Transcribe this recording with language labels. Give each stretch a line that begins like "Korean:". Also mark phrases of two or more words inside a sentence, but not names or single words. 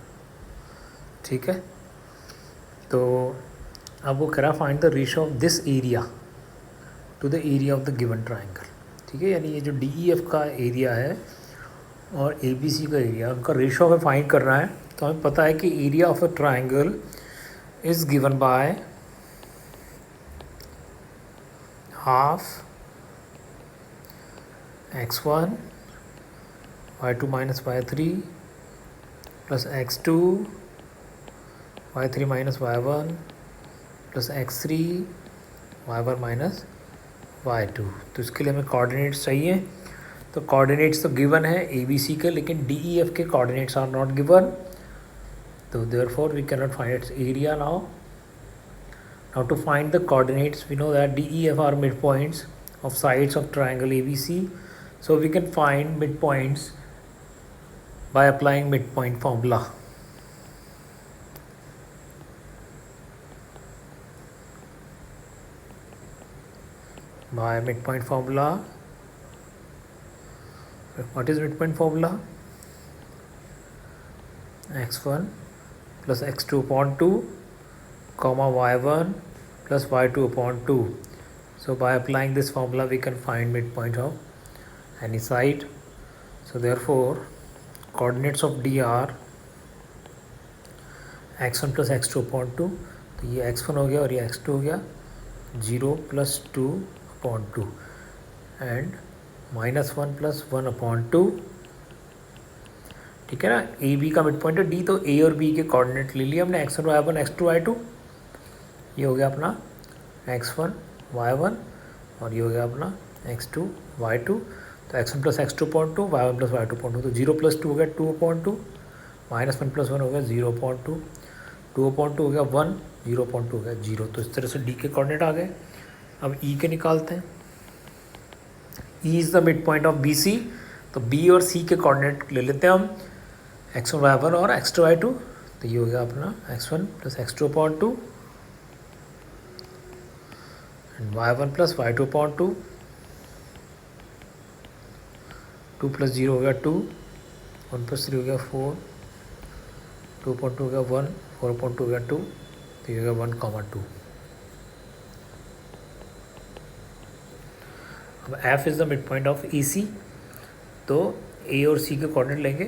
Hindi: ठीक है, तो अब वो कह रहा
English: find the ratio of this area to the area of the given triangle.
Hindi: ठीक है, यानी ये जो DEF का एरिया है और ABC का एरिया, उनका रेशियो हमें फाइंड करना है। तो हमें पता है कि
English: area of a triangle is given by half x1 y2 minus y3 plus x2 y3 minus y1 plus x3 y1 minus y2।
Hindi: तो इसके लिए हमें कोऑर्डिनेट्स चाहिए। तो कोऑर्डिनेट्स तो गिवन है ABC के, लेकिन DEF के कोऑर्डिनेट्स
English: are not given,
Hindi: तो
English: therefore we cannot find its area now. Now to find the coordinates, we know that DEF are midpoints of sides of triangle ABC. So we can find midpoints by applying midpoint formula. By midpoint formula, what is midpoint formula? x1 plus x2 upon 2 comma y1 plus y2 upon 2. So by applying this formula we can find midpoint of any side. So therefore coordinates of D are x1 plus x2 upon 2,
Hindi: तो ये x1 हो गया और ये x2 हो गया,
English: 0 plus 2 upon 2 and -1 plus 1 upon 2।
Hindi: ठीक है ना, AB का मिड पॉइंट है D, तो A और B के कोऑर्डिनेट ले लिए हमने, x1 y1 x2 y2। ये हो गया अपना x1 y1 और ये हो गया अपना x2 y2। तो x1 प्लस x2 पॉइंट 2, y1 प्लस y2 पॉइंट 2, तो 0 प्लस 2 हो गया 2 पॉइंट 2, -1 प्लस 1 हो गया 0 पॉइंट 2, 2 पॉइंट 2 हो गया 1, 0 पॉइंट 2 हो गया 0। तो इस तरह से D के कोऑर्डिनेट आ गए। अब E के निकालते हैं। E
English: is the mid point of
Hindi: BC, तो B और C के कोऑर्डिनेट ले लेते हैं हम, x1 y1 और x2 y2। तो ये हो गया अपना x1 प्लस x2 पॉइंट 2
English: and y1 plus y2 upon 2,
Hindi: 2 plus 0 हो गया 2, 1 plus 3 हो गया 4, 2.2 हो गया 1, 4.2 हो गया 2, तो ये हो गया 1, 2। अब F
English: is the mid point of
Hindi: EC, तो A और C के कोऑर्डिनेट लेंगे।